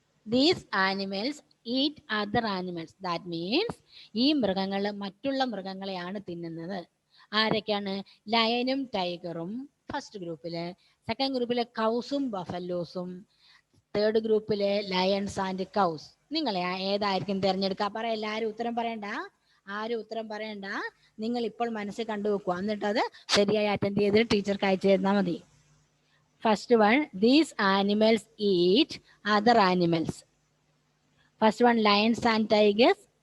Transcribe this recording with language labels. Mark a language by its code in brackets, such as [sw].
[en] These animals eat other animals. That means [ml] ഈ മൃഗങ്ങൾ മറ്റുള്ള മൃഗങ്ങളെയാണ് തിന്നുന്നത്. ആരൊക്കെയാണ്? ലയനും ടൈഗറും ഫസ്റ്റ് ഗ്രൂപ്പില്, സെക്കൻഡ് ഗ്രൂപ്പിലെ കൗസും ബഫലോസും, തേർഡ് ഗ്രൂപ്പിലെ ലയൺസ് ആൻഡ് കൗസ്. നിങ്ങൾ ഏതായിരിക്കും തിരഞ്ഞെടുക്കുക? പറയല്ല, ആരും ഉത്തരം പറയണ്ട. നിങ്ങൾ ഇപ്പോൾ മനസ്സിൽ കണ്ടുവെക്കുക. എന്നിട്ട് അത് ശരിയായി അറ്റൻഡ് ചെയ്ത് ടീച്ചർക്ക് അയച്ചു തന്നാൽ മതി. [en] First one, these animals eat other animals. First one, lions and tigers.